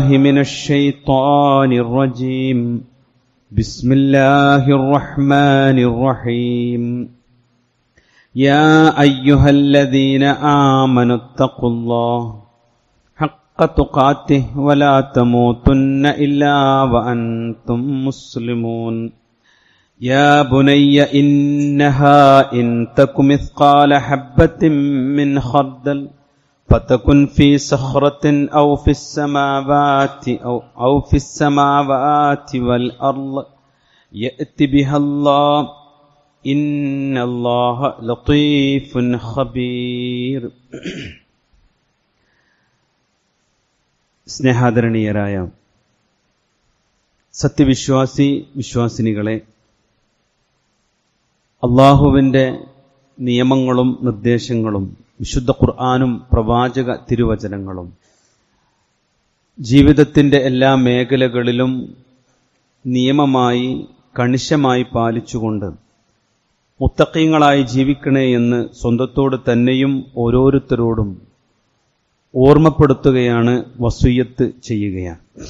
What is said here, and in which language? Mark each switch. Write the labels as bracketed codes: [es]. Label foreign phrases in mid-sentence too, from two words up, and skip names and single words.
[ar] من الشيطان الرجيم بسم الله الرحمن الرحيم يا أيها الذين آمنوا اتقوا الله حق تقاته ولا تموتن إلا وأنتم مسلمون يا بني إنها إن تك مثقال حبة من خردل فتكن في صخرة أو في السماوات والأرض يأتي بها الله إن الله لطيف خبير. [ml] സ്നേഹാദരണീയരായ വിശ്വാസിനികളെ, അള്ളാഹുവിൻ്റെ നിയമങ്ങളും നിർദ്ദേശങ്ങളും വിശുദ്ധ ഖുർആനും പ്രവാചക തിരുവചനങ്ങളും ജീവിതത്തിൻ്റെ എല്ലാ മേഖലകളിലും നിയമമായി കണിശമായി പാലിച്ചുകൊണ്ട് മുത്തഖീങ്ങളായി ജീവിക്കണേ എന്ന് സ്വന്തത്തോട് തന്നെയും ഓരോരുത്തരോടും ഓർമ്മപ്പെടുത്തുകയാണ്, വസിയ്യത്ത് ചെയ്യുകയാണ്.